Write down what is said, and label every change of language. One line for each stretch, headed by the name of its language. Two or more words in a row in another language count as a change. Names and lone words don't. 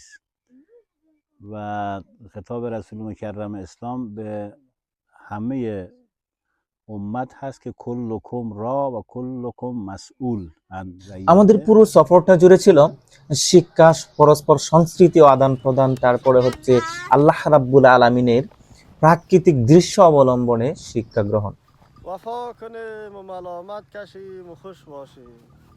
Persian: و خطاب رسول مکرم اسلام به همه امت هست که
Arabic: کلکم را و کلکم مسئول.
Bangla: আমাদের পুরো সফরটা জুড়ে ছিল শিক্ষা, পরস্পর সংস্কৃতি ও আদান প্রদান, তারপরে হচ্ছে
Arabic: الله رب العالمين
Bangla: প্রাকৃতিক দৃশ্য অবলম্বনে শিক্ষা গ্রহণ।
Persian: وفا کنیم و ملامت کشیم و خوش باشیم.